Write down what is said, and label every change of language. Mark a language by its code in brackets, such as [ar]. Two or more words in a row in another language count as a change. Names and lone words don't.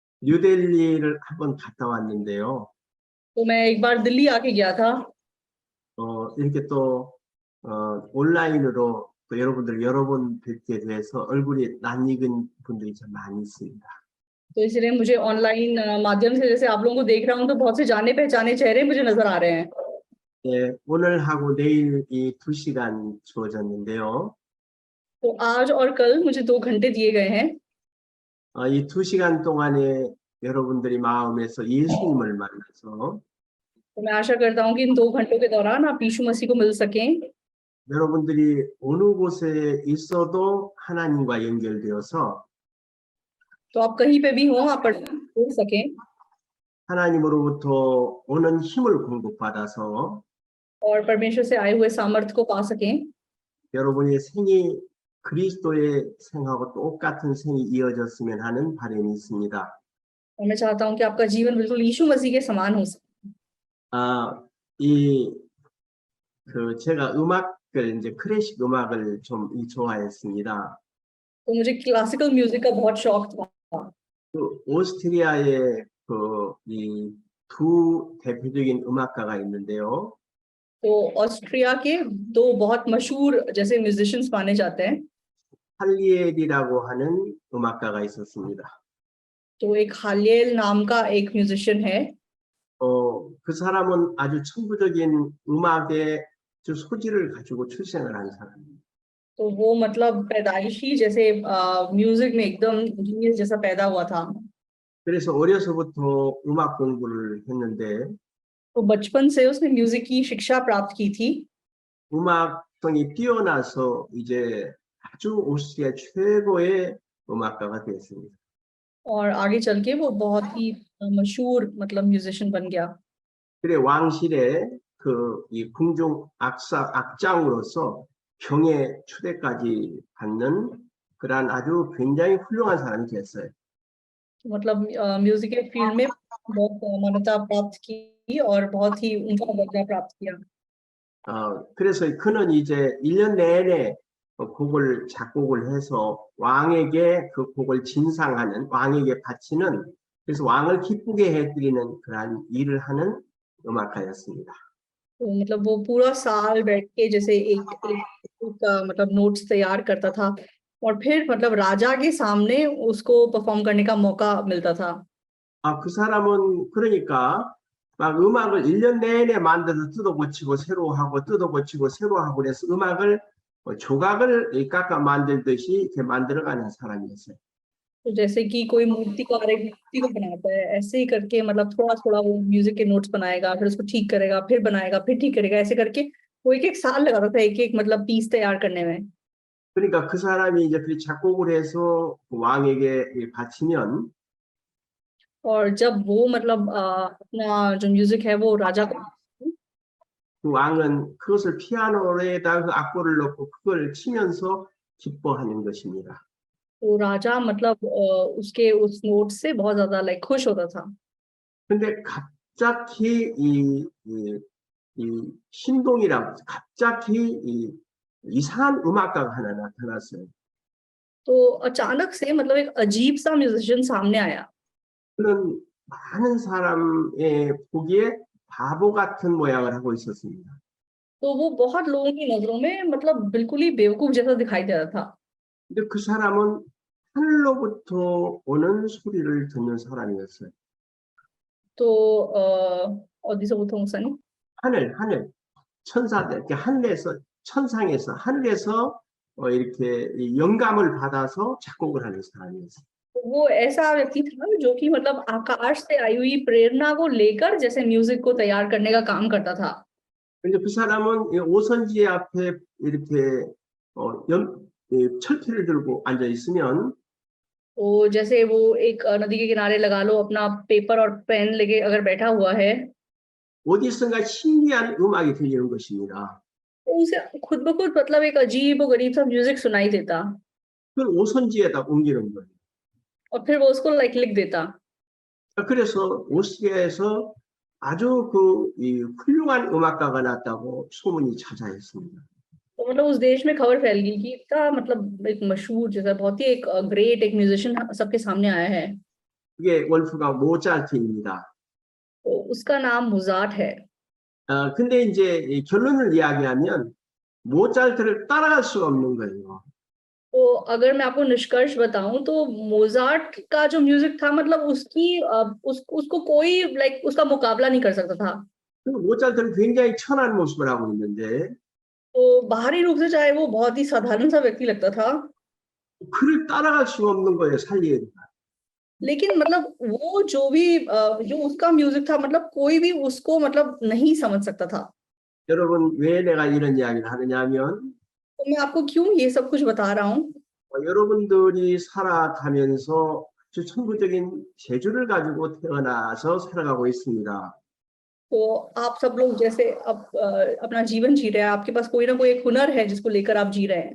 [ko] 뉴델리를 한번 갔다 왔는데요. [hi] तो मैं एक बार दिल्ली आके गया था. [ko] 이렇게 또 온라인으로 또 여러분들 여러 번 뵙게 돼서 얼굴이 낯익은 분들이 참 많이 있습니다. [hi] तो इसलिए मुझे ऑनलाइन माध्यम से जैसे आप लोगों को देख रहा हूँ तो बहुत से जाने पहचाने चेहरे मुझे नजर आ रहे हैं. [ko] 네, 오늘 하고 내일 이 2시간 주어졌는데요. [hi] तो आज और कल मुझे 2 घंटे दिए गए हैं. [ko] 이 2시간 동안에 여러분들이 마음에서 예수님을 만나서 [hi] तो मैं आशा करता हूँ कि इन 2 घंटों के दौरान आप यीशु मसीह को मिल सकें. [ko] 여러분들이 어느 곳에 있어도 하나님과 연결되어서 [hi] तो आप कहीं पे भी हो आप पढ़ सकें [ko] 하나님으로부터 오는 힘을 공급받아서 [hi] और परमेश्वर से आए हुए सामर्थ्य को पा सकें. [ko] 여러분의 생이 그리스도의 생하고 똑같은 생이 이어졌으면 하는 바람이 있습니다. [hi] और मैं चाहता हूँ कि आपका जीवन बिल्कुल यीशु मसीह के समान हो सके. [ko] 제가 음악을 이제 클래식 음악을 좀 좋아했습니다. [hi] तो मुझे [en] classical music [hi] का बहुत शौक था. [ko] 오스트리아의 이 두 대표적인 음악가가 있는데요. [hi] तो ऑस्ट्रिया के 2 बहुत मशहूर जैसे म्यूजिशियंस माने जाते हैं. [ko] 할리엘이라고 하는 음악가가 있었습니다. [hi] तो एक हालियल नाम का एक म्यूजिशियन है. [ko] 그 사람은 아주 천부적인 음악의 소질을 가지고 출생을 한 사람입니다. [hi] तो वो मतलब पैदाइशी जैसे म्यूजिक में एकदम जीनियस जैसा पैदा हुआ था. [ko] 그래서 어려서부터 음악 공부를 했는데 [hi] तो बचपन से उसने म्यूजिक की शिक्षा प्राप्त की थी. [ko] 음악성이 뛰어나서 이제 아주 오스트리아 최고의 음악가가 됐습니다. [hi] और आगे चल के वो बहुत ही मशहूर मतलब म्यूजिशियन बन गया. [ko] 그래 왕실의 이 궁중 악장으로서 경의 초대까지 받는 그러한 아주 굉장히 훌륭한 사람이 됐어요. [hi] मतलब म्यूजिक के फील्ड में बहुत मान्यता प्राप्त की और बहुत ही ऊंचा दर्जा प्राप्त किया. [ko] 그래서 그는 이제 1년 내내 곡을 작곡을 해서 왕에게 그 곡을 진상하는 왕에게 바치는 그래서 왕을 기쁘게 해드리는 그러한 일을 하는 음악가였습니다. [hi] तो मतलब वो पूरा साल बैठ के जैसे एक मतलब नोट्स तैयार करता था और फिर मतलब राजा के सामने उसको परफॉर्म करने का मौका मिलता था. [ko] 그 사람은 그러니까 막 음악을 1년 내내 만들어서 뜯어 고치고 새로 하고 뜯어 고치고 새로 하고 그래서 음악을 조각을 깎아 만들듯이 이렇게 만들어가는 사람이었어요. [hi] तो जैसे कि कोई मूर्तिकार एक मूर्ति को बनाता है ऐसे ही करके मतलब थोड़ा थोड़ा वो म्यूजिक के नोट्स बनाएगा फिर उसको ठीक करेगा फिर बनाएगा फिर ठीक करेगा ऐसे करके वो एक साल लगाता था एक मतलब पीस तैयार करने में. [ko] 그러니까 그 사람이 이제 그 작곡을 해서 왕에게 바치면 [hi] और जब वो मतलब अपना जो म्यूजिक है वो राजा को [ko] 그 왕은 그것을 피아노에다 그 악보를 넣고 그걸 치면서 기뻐하는 것입니다. [hi] तो राजा मतलब उसके उस नोट से बहुत ज्यादा लाइक खुश होता था. [ko] 근데 갑자기 이 신동이라고 갑자기 이상한 음악가가 하나 나타났어요. [hi] तो अचानक से मतलब एक अजीब सा म्यूजिशियन सामने आया. [ko] 그는 많은 사람의 보기에 바보 같은 모양을 하고 있었습니다. [hi] तो वो बहुत लोगों की नजरों में मतलब बिल्कुल ही बेवकूफ जैसा दिखाई दे रहा था. [ko] 근데 그 사람은 하늘로부터 오는 소리를 듣는 사람이었어요. तो 어디서 보통 사니? 하늘 천사들 이렇게 하늘에서 천상에서 하늘에서 이렇게 영감을 받아서 작곡을 하는 사람이었어요. [hi] वो ऐसा व्यक्ति था जो कि मतलब आकाश से आई हुई प्रेरणा को लेकर जैसे म्यूजिक को तैयार करने का काम करता था. [ko] 근데 그 사람은 오선지 앞에 이렇게 철퇴를 들고 앉아 있으면 [hi] तो जैसे वो एक नदी के किनारे लगा लो अपना पेपर और पेन लेके अगर बैठा हुआ है [ko] 어디선가 신기한 음악이 들리는 것입니다. [hi] तो उसे खुद ब खुद मतलब एक अजीब और गरीब सा म्यूजिक सुनाई देता [ko] 그걸 오선지에다 옮기는 거예요. [hi] और फिर वो उसको लाइक लिख देता. [ko] 그래서 오스트리아에서 아주 이 훌륭한 음악가가 났다고 소문이 자자했습니다. [hi] तो मतलब उस देश में खबर फैल गई कि इतना मतलब एक मशहूर जैसा बहुत ही एक ग्रेट एक म्यूजिशियन सबके सामने आया है. [ko] 그게 월프강 모차르트입니다. [hi] तो उसका नाम मोजार्ट है। [ko] 근데 이제 이 결론을 이야기하면 모차르트를 따라갈 수가 없는 거예요. [hi] तो अगर मैं आपको निष्कर्ष बताऊं तो मोजार्ट का जो म्यूजिक था मतलब उसको कोई लाइक उसका मुकाबला नहीं कर सकता था। [ko] 그 모차르트는 굉장히 천한 모습을 하고 있는데 [hi] तो बाहरी रूप से चाहे वो बहुत ही साधारण सा व्यक्ति लगता था, [ko] 그를 따라갈 수가 없는 거예요, 살리에리가. [hi] लेकिन मतलब वो जो भी जो उसका म्यूजिक था मतलब कोई भी उसको मतलब नहीं समझ सकता था। [ko] 여러분, 왜 내가 이런 이야기를 하느냐면 [hi] तो मैं आपको क्यों ये सब कुछ बता रहा हूँ? [ko] 여러분들이 살아가면서 아주 천부적인 재주를 가지고 태어나서 살아가고 있습니다. [hi] तो आप सब लोग जैसे अब अपना जीवन जी रहे हैं, आपके पास कोई ना कोई एक हुनर है जिसको लेकर आप जी रहे हैं।